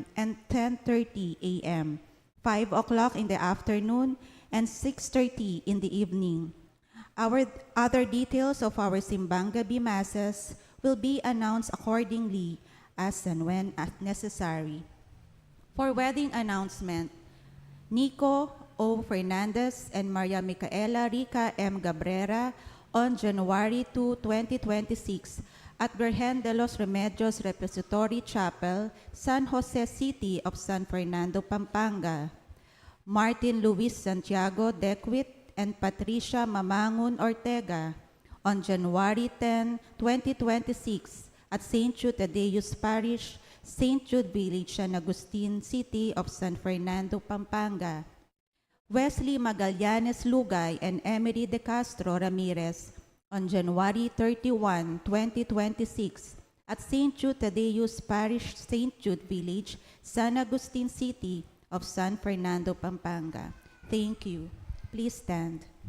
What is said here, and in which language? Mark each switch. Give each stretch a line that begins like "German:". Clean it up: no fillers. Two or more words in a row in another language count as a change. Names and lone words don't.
English: and 10:30 a.m., 5 o'clock in the afternoon, and 6:30 in the evening. Our other details of our Simbang Gabi Masses will be announced accordingly as and when necessary. For wedding announcement, Nico O. Fernandez and Maria Micaela Rica M. Gabrera on January 2, 2026 at Virgen de los Remedios Repository Chapel, San Jose City of San Fernando, Pampanga. Martin Luis Santiago Dequit and Patricia Mamangun Ortega on January 10, 2026 at St. Jude Thaddeus Parish, St. Jude Village, San Agustin City of San Fernando, Pampanga. Wesley Magallanes Lugay and Emery De Castro Ramirez on January 31, 2026 at St. Jude Thaddeus Parish, St. Jude Village, San Agustin City of San Fernando, Pampanga. Thank you. Please stand.